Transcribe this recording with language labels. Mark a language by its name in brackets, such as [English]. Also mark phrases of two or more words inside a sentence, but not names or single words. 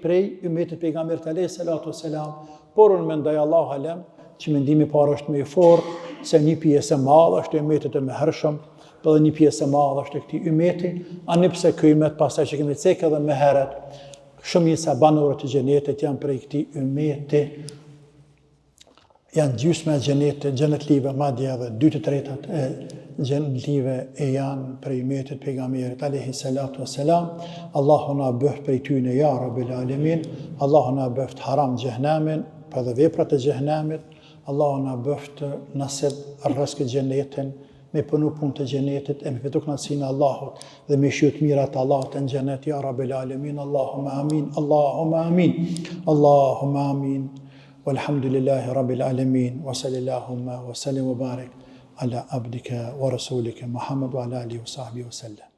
[Albanian] prej ummetit pejgamberit [Arabic] عليه الصلاة والسلام, [Albanian] por unë mendoj [Arabic] الله أعلم [Albanian] që mendimi i parë është më i fortë, se një pjesë e madhe është e ummetit të mëhershëm, edhe një pjesë e madhe është e këtij ummeti, ani pse ky ummet pastaj që kemi cekë edhe më herët, shumica banorë të xhenetit janë prej këtij ummeti, janë gjysma e xhenetit, xhenetlive madje edhe 2/3 e xhenetlive e janë prej ummetit pejgamberit [Arabic] عليه الصلاة والسلام. [Albanian] Allahu na bëft prej tyne [Arabic] يا رب العالمين. [Albanian] Allahu na bëft haram xhehenamin, pa dhe veprat e xhehenamit. Allahu na bëft nasib rrezik xhenetin, me punu punë të xhenetit, e me fitu kënaqësinë e Allahut dhe me shiut mirat e Allahut në xhenet [Arabic] يا رب العالمين. اللهم آمين. اللهم آمين. اللهم آمين. والحمد لله رب العالمين وصلى اللهم وسلم وبارك على عبدك ورسولك محمد وعلى آله وصحبه وسلم.